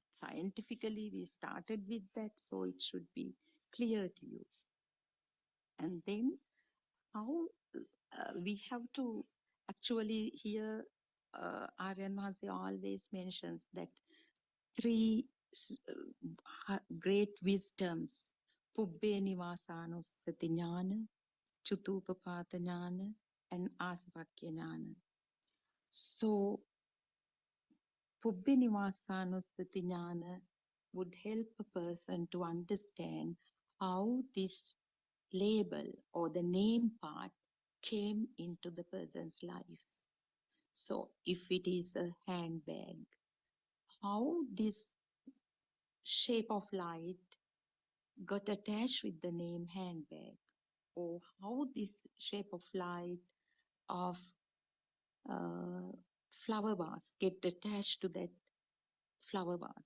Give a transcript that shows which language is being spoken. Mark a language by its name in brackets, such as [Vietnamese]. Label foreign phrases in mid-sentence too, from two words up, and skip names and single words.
[English] Scientifically, we started with that, so it should be clear to you. And then how we have to actually here, Aryan Mahasi always mentions that 3 great wisdoms, [Pali] Pubbe Nivasanussati Jnana, Chutupapata Jnana, and Asvakya Jnana. [English] So, [Pali] Pubbe Nivasanussati Jnana [English] would help a person to understand how this label or the name part came into the person's life. So, if it is a handbag, how this shape of light got attached with the name handbag, or how this shape of light of flower vase get attached to that flower vase.